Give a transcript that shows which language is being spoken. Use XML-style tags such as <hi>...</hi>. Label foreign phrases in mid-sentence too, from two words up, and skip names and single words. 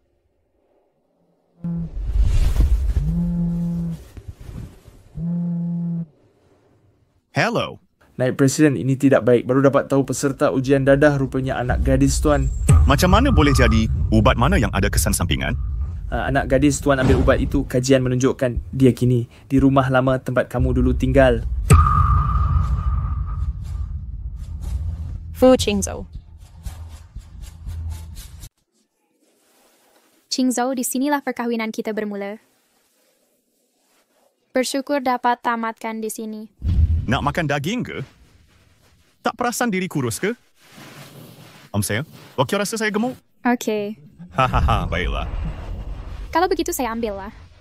<ms>Hello. Naib Presiden, ini tidak baik. Baru dapat tahu peserta ujian dadah rupanya anak gadis Tuan. Macam mana boleh jadi? Ubat mana yang ada kesan sampingan? Anak gadis Tuan ambil ubat itu. Kajian menunjukkan dia kini di rumah lama tempat kamu dulu tinggal. Fu Qingzhou. Qingzhou, di sinilah perkahwinan kita bermula. Bersyukur dapat tamatkan di sini. Nak makan daging ke? Tak perasan diri kurus ke? Saya, okey rasa saya gemuk? Okey. Hahaha, baiklah. Kalau begitu saya ambillah.</ms>